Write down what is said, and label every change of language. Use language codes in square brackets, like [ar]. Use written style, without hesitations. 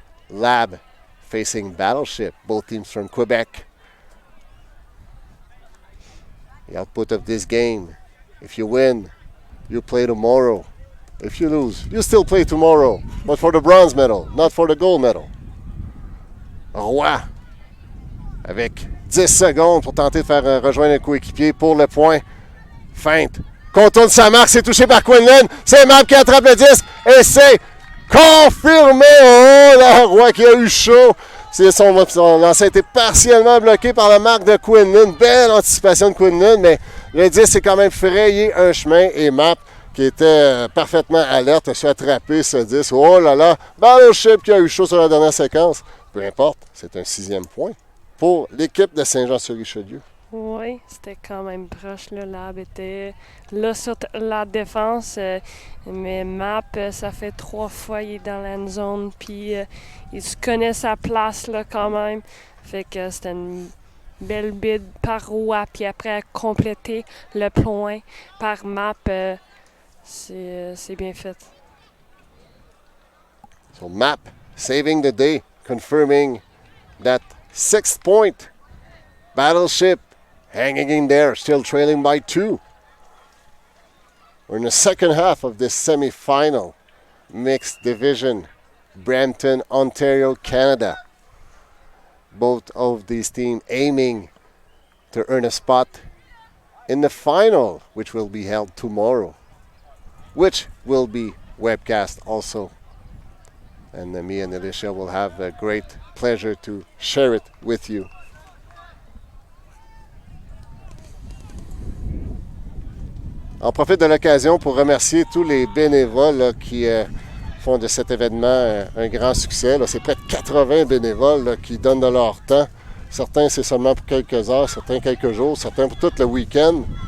[en] Lab facing Battleship, both teams from Quebec. The output of this game: if you win, you play tomorrow. If you lose, you still play tomorrow, but for the bronze medal, not for the gold medal. [fr] Roy, avec 10 secondes pour tenter de faire rejoindre un coéquipier pour le point. Feinte. Contourne sa marque, c'est touché par Quinlan. C'est Map qui attrape le disque et c'est confirmé. Oh là, Roy qui a eu chaud. Son lancer a été partiellement bloqué par la marque de Quinlan. Belle anticipation de Quinlan, mais le disque s'est quand même frayé un chemin et Map, qui était parfaitement alerte, a su attraper ce disque. Oh là là, Battleship qui a eu chaud sur la dernière séquence. Peu importe, c'est un 6e point pour l'équipe de Saint-Jean-sur-Richelieu. Oui, c'était quand même proche. Le Lab était là sur la défense. Mais Map, ça fait 3 fois qu'il est dans la zone. Puis il se connaît sa place là quand même. Fait que c'était une belle bid par Roy. Puis après, compléter le point par Map, c'est bien fait. [en] So Map saving the day, confirming that 6th point. Battleship hanging in there, still trailing by 2. We're in the second half of this semi-final mixed division, Brampton, Ontario, Canada. Both of these teams aiming to earn a spot in the final, which will be held tomorrow, which will be webcast also. And me and Alicia will have a great pleasure to share it with you. [fr] On profite de l'occasion pour remercier tous les bénévoles là, qui font de cet événement un grand succès. Là. C'est près de 80 bénévoles là, qui donnent de leur temps. Certains, c'est seulement pour quelques heures, certains quelques jours, certains pour tout le week-end.